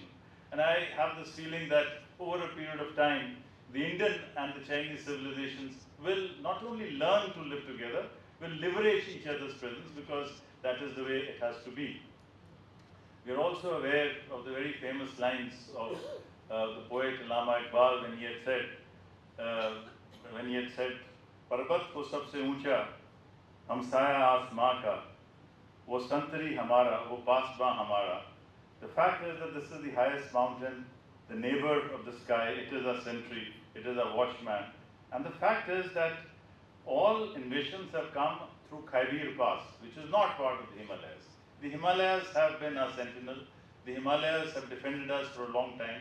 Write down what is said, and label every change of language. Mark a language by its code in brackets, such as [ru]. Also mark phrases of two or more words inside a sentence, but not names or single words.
[en] And I have this feeling that over a period of time, the Indian and the Chinese civilizations will not only learn to live together, will leverage each other's presence, because that is the way it has to be. We are also aware of the very famous lines of the poet Allama Iqbal when he had said, [ur] "پربت کو سب سے اونچا، ہمسایہ آسماں کا، وہ سنتری ہمارا، وہ پاسباں ہمارا." [en] The fact is that this is the highest mountain, the neighbor of the sky. It is our sentry, it is our watchman. And the fact is that all invasions have come through Khyber Pass, which is not part of the Himalayas. The Himalayas have been our sentinel. The Himalayas have defended us for a long time.